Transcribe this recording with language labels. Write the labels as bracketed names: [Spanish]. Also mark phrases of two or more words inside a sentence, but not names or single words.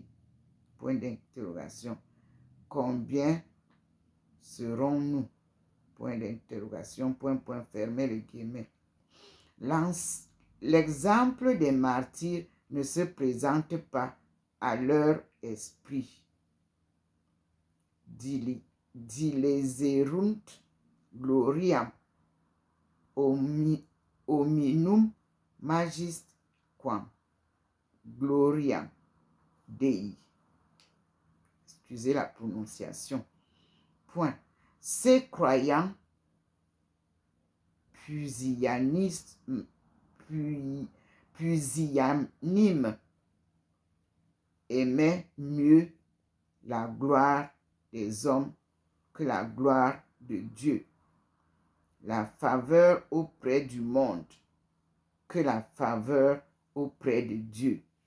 [French] Point d'interrogation. Combien serons-nous? Point d'interrogation, point, fermez les guillemets. L'exemple des martyrs ne se présente pas à leur esprit. [Latin] Dileserunt gloriam hominum magis quam gloriam Dei. [French] Excusez la prononciation. Point. Ces croyants pusillanimes aimaient mieux la gloire des hommes que la gloire de Dieu, la faveur auprès du monde que la faveur auprès de Dieu.